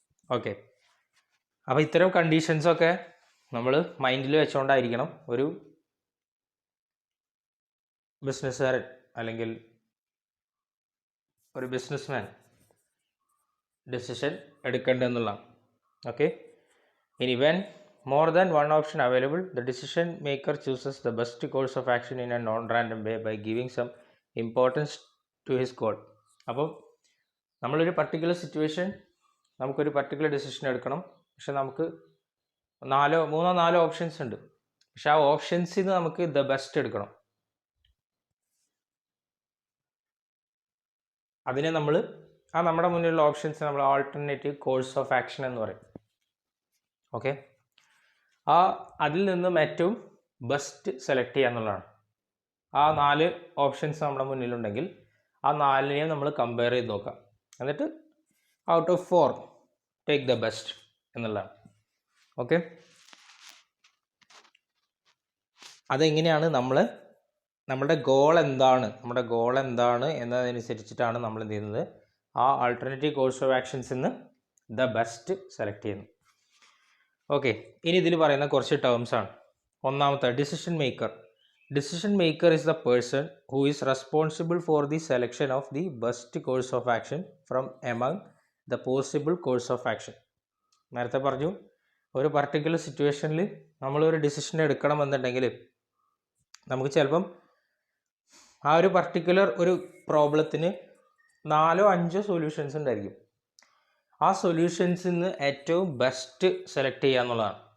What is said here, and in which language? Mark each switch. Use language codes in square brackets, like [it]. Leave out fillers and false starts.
[ml] Okay, അപ്പോൾ ഇത്തരം കണ്ടീഷൻസൊക്കെ നമ്മൾ മൈൻഡിൽ വെച്ചുകൊണ്ടായിരിക്കണം ഒരു ബിസിനസ്സുകാരൻ അല്ലെങ്കിൽ ഒരു ബിസിനസ്മാൻ ഡിസിഷൻ എടുക്കേണ്ടതെന്നുള്ളതാണ്. [en] Okay, ഇനി when more than one option available, the decision maker chooses the best course of action in a non-random way by giving some importance to his goal. [ml] അപ്പം നമ്മളൊരു പർട്ടിക്കുലർ സിറ്റുവേഷൻ നമുക്കൊരു particular decision എടുക്കണം. പക്ഷെ നമുക്ക് മൂന്നോ നാലോ options ഉണ്ട്. പക്ഷെ ആ ഓപ്ഷൻസിൽ നിന്ന് നമുക്ക് ദ ബെസ്റ്റ് എടുക്കണം. അതിനെ നമ്മൾ നമ്മുടെ മുന്നിലുള്ള ഓപ്ഷൻസ് നമ്മൾ ആൾട്ടർനേറ്റീവ് കോഴ്സ് ഓഫ് ആക്ഷൻ എന്ന് പറയും. ഓക്കെ, അതിൽ നിന്നും ഏറ്റവും ബെസ്റ്റ് സെലക്ട് ചെയ്യുക എന്നുള്ളതാണ്. ആ 4 ഓപ്ഷൻസ് നമ്മുടെ മുന്നിലുണ്ടെങ്കിൽ ആ 4നെയും നമ്മൾ കമ്പയർ ചെയ്ത് നോക്കാം. എന്നിട്ട് out of 4 take the best എന്നുള്ളതാണ്. ഓക്കെ, അതെങ്ങനെയാണ് നമ്മുടെ ഗോൾ എന്താണ് എന്നതനുസരിച്ചിട്ടാണ് നമ്മൾ എന്ത് ചെയ്യുന്നത്, ആ ആൾട്ടർനേറ്റീവ് കോഴ്സ് ഓഫ് ആക്ഷൻസിൽ നിന്ന് ദ ബെസ്റ്റ് സെലക്ട് ചെയ്യുന്നു. ഓക്കെ, ഇനി ഇതിൽ പറയുന്ന കുറച്ച് ടേംസ് ആണ്. ഒന്നാമത്തെ decision maker. [en] Decision maker is the person who is responsible for the selection of the best course of action from among the possible course of action. [ml] നേരത്തെ പറഞ്ഞു, ഒരു പർട്ടിക്കുലർ സിറ്റുവേഷനിൽ നമ്മളൊരു ഡിസിഷൻ എടുക്കണമെന്നുണ്ടെങ്കിൽ നമുക്ക് ചിലപ്പം ആ ഒരു പർട്ടിക്കുലർ ഒരു പ്രോബ്ലത്തിന് 4-5 സൊല്യൂഷൻസ് ഉണ്ടായിരിക്കും. ആ സൊല്യൂഷൻസിൽ നിന്ന് ഏറ്റവും ബെസ്റ്റ് സെലക്ട് ചെയ്യുക എന്നുള്ളതാണ്.